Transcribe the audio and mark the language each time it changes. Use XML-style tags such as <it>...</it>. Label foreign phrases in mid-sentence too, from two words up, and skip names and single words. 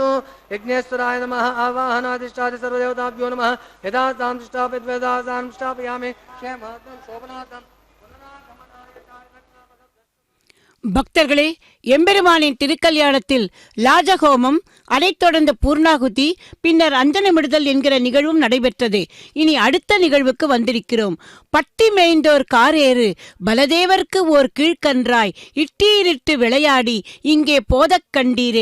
<sa>यज्ञेश्वराय नमः आवाहनादिष्टादि सर्वदेवताभ्यो नमः यदा तां स्थापित वेदा तां स्थापयामि क्षेमार्थं शोभनार्थं</sa> <ta>பக்தர்களே, எம்பெருமானின் திருக்கல்யாணத்தில் லாஜஹோமம், அதைத் தொடர்ந்து பூர்ணாகுதி, பின்னர் அஞ்சனமிடுதல் என்கிற நிகழ்வும் நடைபெற்றது. இனி அடுத்த நிகழ்வுக்கு வந்திருக்கிறோம். பட்டி மேய்ந்தோர் காரேறு பலதேவர்க்கு ஓர் கீழ்கன்றாய் இட்டீரிட்டு விளையாடி இங்கே போதக் கண்டீரே.</ta>